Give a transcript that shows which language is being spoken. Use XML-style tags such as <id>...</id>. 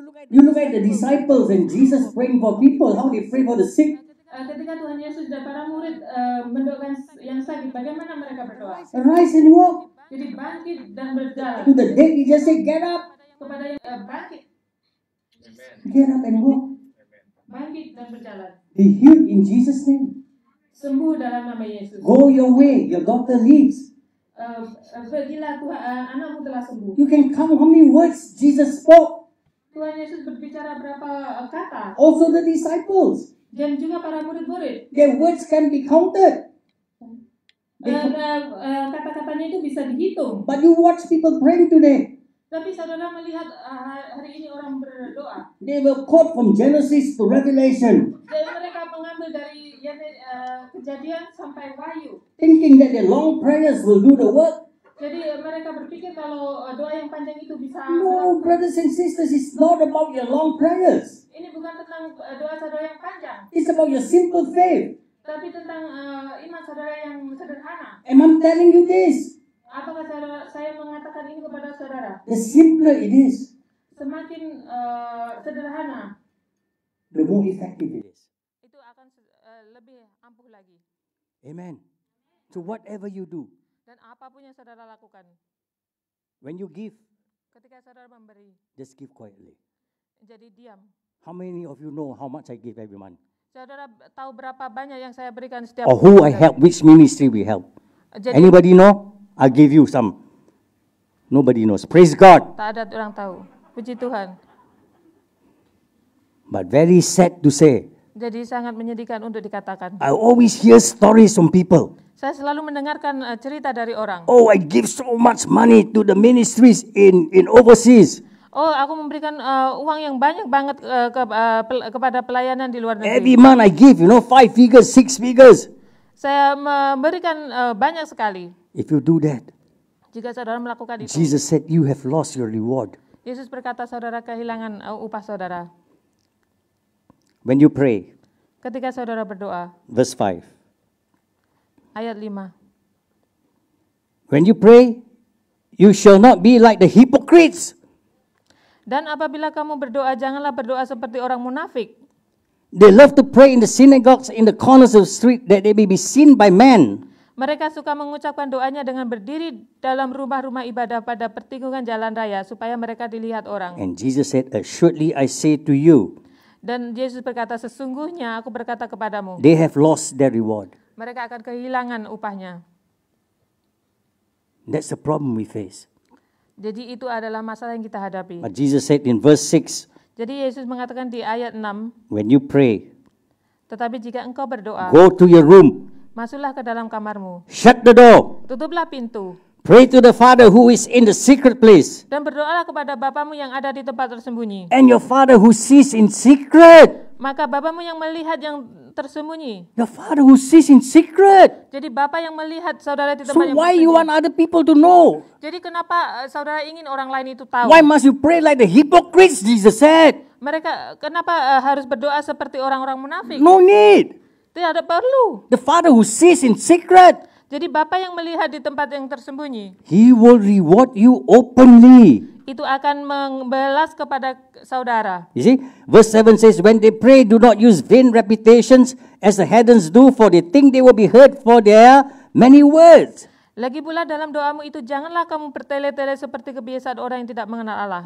<en>You look at the disciples and Jesus praying for people, how they pray for the sick.</en> <id>Ketika Tuhan Yesus dan para murid mendoakan yang sakit, bagaimana mereka berdoa?</id> <en>Rise and walk.</en> <id>Jadi bangkit dan berjalan.</id> <en>To the dead, he just say, get up.</en> <id>Kepada yang bangkit,</id> <en>Get up and walk.</en> <id>bangkit dan berjalan.</id> <en>He healed in Jesus' name.</en> <id>Sembuh dalam nama Yesus.</id> <en>Go your way, your daughter lives.</en> <id>Pergilah Tuhan, anakmu telah sembuh.</id> <en>You can count how many words Jesus spoke.</en> <id>Tuhan Yesus berbicara berapa kata,</id> <en>Also the disciples.</en> <id>dan juga para murid-murid.</id> <en>Their words can be counted.</en> <id>Kata-katanya itu bisa dihitung.</id> <en>But you watch people praying today.</en> <id>Tapi saudara melihat hari ini orang berdoa.</id> <en>They will quote from Genesis to Revelation,</en> <id>Dan mereka mengambil dari Kejadian sampai Wahyu.</id> <en>thinking that their long prayers will do the work.</en> <id>Jadi mereka berpikir kalau doa yang panjang itu bisa.</id> <en>No, brothers and sisters, it's not about your long prayers.</en> <id>Ini bukan tentang doa saudara yang panjang,</id> <en>It's about your simple faith.</en> <id>tapi tentang iman saudara yang sederhana.</id> <en>And I'm telling you this,</en> <id>Apakah saya mengatakan ini kepada saudara?</id> <en>the simpler it is,</en> <id>Semakin sederhana,</id> <en>the more effective it is.</en> <id>itu akan lebih ampuh lagi.</id> <en>Amen. So whatever you do,</en> <id>Dan apapun yang saudara lakukan,</id> <en>when you give,</en> <id>ketika saudara memberi,</id> <en>just give quietly.</en> <id>jadi diam.</id> <en>How many of you know how much I give every month?</en> <id>Saudara tahu berapa banyak yang saya berikan setiap</id> <en>Or who I</en> <id>bulan?</id> <en>help, which ministry we help?</en> <id>Jadi</id> <en>Anybody know? I'll give you some. Nobody knows. Praise God.</en> <id>tak ada orang tahu. Puji Tuhan.</id> <en>But very sad to say,</en> <id>Jadi sangat menyedihkan untuk dikatakan.</id> <en>I always hear stories from people.</en> <id>Saya selalu mendengarkan cerita dari orang.</id> <en>Oh, I give so much money to the ministries in overseas.</en> <id>Oh, aku memberikan uang yang banyak banget kepada pelayanan di luar negeri.</id> <en>Every month I give, 5 figures, 6 figures.</en> <id>Saya memberikan banyak sekali.</id> <en>If you do that,</en> <id>Jika saudara melakukan itu,</id> <en>Jesus said you have lost your reward.</en> <id>Yesus berkata saudara kehilangan upah saudara.</id> <en>When you pray,</en> <id>Ketika saudara berdoa,</id> <en>verse 5.</en> <id>ayat 5.</id> <en>When you pray, you shall not be like the hypocrites.</en> <id>Dan apabila kamu berdoa, janganlah berdoa seperti orang munafik.</id> <en>They love to pray in the synagogues, in the corners of the street, that they may be seen by men.</en> <id>Mereka suka mengucapkan doanya dengan berdiri dalam rumah-rumah ibadah pada pertikungan jalan raya supaya mereka dilihat orang.</id> <en>And Jesus said, assuredly I say to you,</en> <id>Dan Yesus berkata, sesungguhnya aku berkata kepadamu,</id> <en>they have lost their reward.</en> <id>mereka akan kehilangan upahnya.</id> <en>That's the problem we face.</en> <id>Jadi itu adalah masalah yang kita hadapi.</id> <en>But Jesus said in verse 6,</en> <id>Jadi Yesus mengatakan di ayat 6,</id> <en>when you pray,</en> <id>tetapi jika engkau berdoa,</id> <en>go to your room,</en> <id>masuklah ke dalam kamarmu,</id> <en>shut the door,</en> <id>tutuplah pintu,</id> <en>pray to the Father who is in the secret place,</en> <id>dan berdoalah kepada Bapamu yang ada di tempat tersembunyi.</id> <en>and your Father who sees in secret.</en> <id>Maka Bapamu yang melihat yang tersembunyi.</id> <en>Your Father who sees in secret.</en> <id>Jadi Bapa yang melihat saudara di</id> <en>So</en> <id>tempat yang</id> <en>why you want</en> <id>tersembunyi.</id> <en>other people to know?</en> <id>Jadi kenapa saudara ingin orang lain itu tahu?</id> <en>Why must you pray like the hypocrites, Jesus said?</en> <id>Mereka kenapa harus berdoa seperti orang-orang munafik?</id> <en>No need.</en> <id>Tidak ada perlu.</id> <en>The Father who sees in secret,</en> <id>Jadi Bapa yang melihat di tempat yang tersembunyi,</id> <en>He will reward you openly.</en> <id>itu akan membalas kepada saudara.</id> <en>You see, verse 7 says, when they pray, do not use vain reputations as the heathens do, for they think they will be heard for their many words.</en> <id>Lagi pula dalam doamu itu janganlah kamu bertele-tele seperti kebiasaan orang yang tidak mengenal Allah.</id>